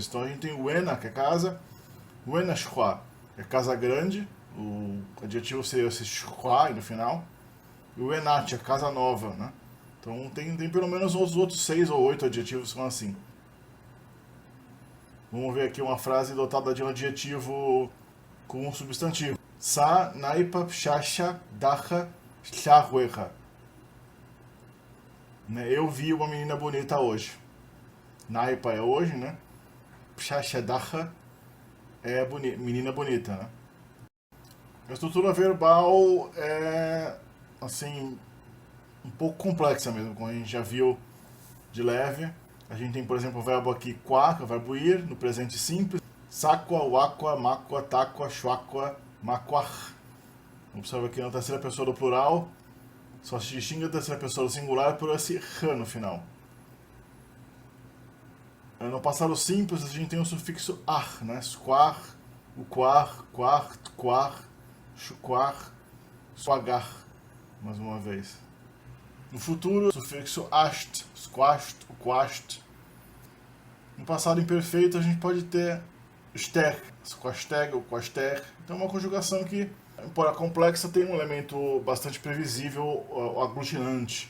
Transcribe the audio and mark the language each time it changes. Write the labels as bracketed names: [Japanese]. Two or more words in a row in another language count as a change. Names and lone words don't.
[Portuguese] Então a gente tem buena, que é casa, [Adyghe] buena shua, [Portuguese] é casa grande, o adjetivo seria esse shua no final, e o enat, é casa nova, né? Então tem pelo menos os outros 6 ou 8 adjetivos que são assim. Vamos ver aqui uma frase dotada de um adjetivo com um substantivo. [Adyghe] Sa naipa pshasha dacha shahuecha. [Portuguese] Eu vi uma menina bonita hoje. Naipa é hoje, né? [Adyghe] Pshasha dacha [Portuguese] é menina bonita, né? A estrutura verbal é, assim, um pouco complexa mesmo, como a gente já viu de leve. A gente tem, por exemplo, o verbo aqui qua, que é o verbo ir, no presente simples. [Adyghe] Sakwa, wakwa, makwa, takwa, shwakwa, makwach. [Portuguese] Observa aqui na terceira pessoa do plural, só se distingue a terceira pessoa do singular por esse r no final. No passado simples, a gente tem o sufixo ar, né? [Adyghe] Squar, uquar, quart, quar, chuquar, suagar, [Portuguese] mais uma vez. No futuro, o sufixo ast, [Adyghe] squast, uquast. [Portuguese] No passado imperfeito, a gente pode ter ster, [Adyghe] squasteg, uquaster. [Portuguese] Então é uma conjugação que, embora complexa, tem um elemento bastante previsível, aglutinante.